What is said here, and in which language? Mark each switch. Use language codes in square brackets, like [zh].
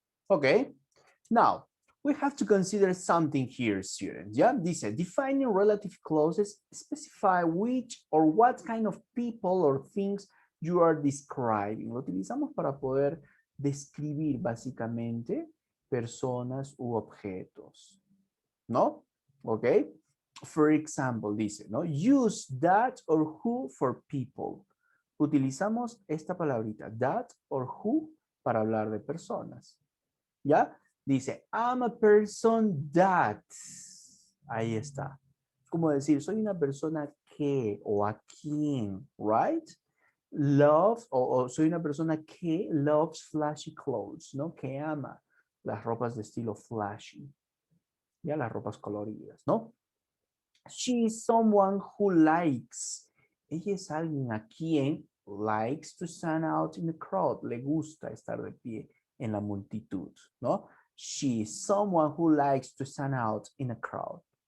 [en] Okay, now we have to consider something here, students. Yeah, this is defining relative clauses specify which or what kind of people or things you are describing. [es] Lo utilizamos para poder describir básicamente personas u objetos, ¿no? [en] Okay. For example, [es] dice, ¿no? [en] Use that or who for people. [es] Utilizamos esta palabrita, [en] that or who, [es] para hablar de personas. ¿Ya? Dice, [en] I'm a person that. [es] Ahí está. Como decir, soy una persona que o a quien, [en] right? Loves, [es] o soy una persona que [en] loves flashy clothes, [es] ¿no? Que ama las ropas de estilo flashy. Ya, las ropas coloridas, ¿no? [en] She is someone who likes. [es] Ella es alguien a quien [en] likes to stand out in the crowd. [es] Le gusta estar de pie en la multitud, ¿no? [en] She is someone who likes to stand out in a crowd.